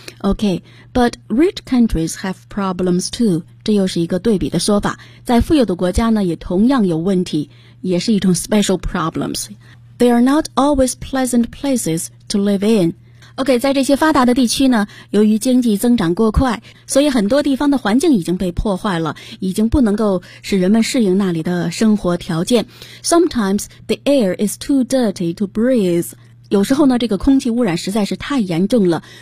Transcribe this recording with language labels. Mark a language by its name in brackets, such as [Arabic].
[English] OK, but rich countries have problems too [Chinese] 这又是一个对比的说法在富有的国家呢也同样有问题也是一种 [English] special problems They are not always pleasant places to live in. [Chinese] OK, 在这些发达的地区呢，由于经济增长过快，所以很多地方的环境已经被破坏了，已经不能够使人们适应那里的生活条件。 [English] Sometimes the air is too dirty to breathe. [Chinese] 有时候呢，这个空气污染实在是太严重了。